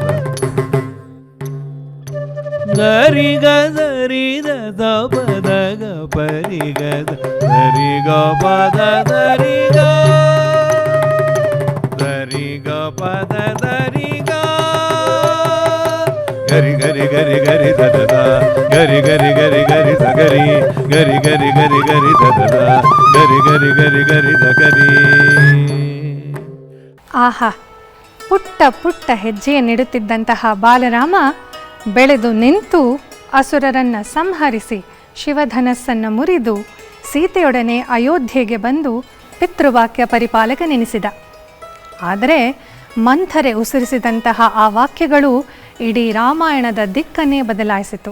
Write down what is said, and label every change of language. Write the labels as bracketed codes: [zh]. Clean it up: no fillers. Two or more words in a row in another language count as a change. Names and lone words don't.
[kn] ಗರಿ ಗ ಸರಿ ದ ಪದ ಗ ಪರಿ ಗ ಸರಿ ಗ ಪದ ಸರಿ ಗ ಸರಿ ಗ ಪದ ಸರಿ ಗ ಗರಿ ಗರಿ ಗರಿ ಗರಿ ಸದದ ಗರಿ ಗರಿ ಗರಿ ಗರಿ ಸ ಗರಿ ಗರಿ ಗರಿ ಗರಿ ಗರಿ ಸದದ ಗರಿ ಗರಿ ಗರಿ ಗರಿ ಸ ಗರಿ. ಆಹಾ, ಪುಟ್ಟ ಪುಟ್ಟ ಹೆಜ್ಜೆಯನ್ನಿಡುತ್ತಿದ್ದಂತಹ ಬಾಲರಾಮ ಬೆಳೆದು ನಿಂತು ಅಸುರರನ್ನ ಸಂಹರಿಸಿ ಶಿವಧನಸ್ಸನ್ನು ಮುರಿದು ಸೀತೆಯೊಡನೆ ಅಯೋಧ್ಯೆಗೆ ಬಂದು ಪಿತೃವಾಕ್ಯ ಪರಿಪಾಲಕನೆನಿಸಿದ. ಆದರೆ ಮಂಥರೆ ಉಸಿರಿಸಿದಂತಹ ಆ ವಾಕ್ಯಗಳು ಇಡೀ ರಾಮಾಯಣದ ದಿಕ್ಕನ್ನೇ ಬದಲಾಯಿಸಿತು.